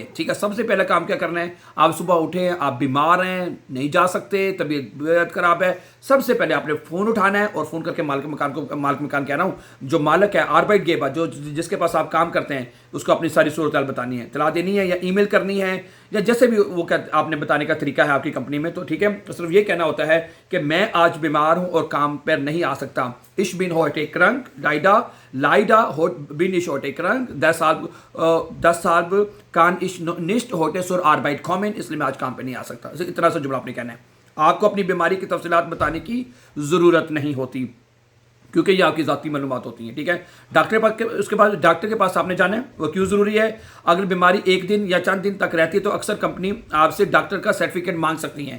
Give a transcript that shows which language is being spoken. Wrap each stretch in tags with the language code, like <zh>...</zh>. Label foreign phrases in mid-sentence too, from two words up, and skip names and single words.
<ur>ٹھیک ہے، سب سے پہلا کام کیا کرنا ہے، آپ صبح اٹھے، آپ بیمار ہیں، نہیں جا سکتے، طبیعت خراب ہے، سب سے پہلے آپ نے فون اٹھانا ہے اور فون کر کے مالک مکان کہہ رہا ہوں، جو مالک ہے، आर्बाइटगेबर، جو جس کے پاس آپ کام کرتے ہیں، اس کو اپنی ساری صورت حال بتانی ہے، اطلاع دینی ہے، یا ای میل کرنی ہے، یا جیسے بھی وہ آپ نے بتانے کا طریقہ ہے آپ کی کمپنی میں। تو ٹھیک ہے، تو صرف یہ کہنا ہوتا ہے کہ میں آج بیمار ہوں اور کام پر نہیں آ سکتا.</ur> <de>Ich bin heute krank, leider bin ich heute krank, deshalb kann ich nicht heute zur Arbeit kommen,</de> <ur>اس لیے میں آج کام پہ نہیں آ سکتا. اتنا سا جملہ آپ نے کہنا ہے۔ آپ کو اپنی بیماری کی تفصیلات بتانے کی ضرورت نہیں ہوتی، کیونکہ یہ آپ کی ذاتی معلومات ہوتی ہیں. ٹھیک ہے، اس کے بعد ڈاکٹر کے پاس آپ نے جانا ہے. وہ کیوں ضروری ہے? اگر بیماری ایک دن یا چند دن تک رہتی ہے تو اکثر کمپنی آپ سے ڈاکٹر کا سرٹیفکیٹ مانگ سکتی ہیں.</ur>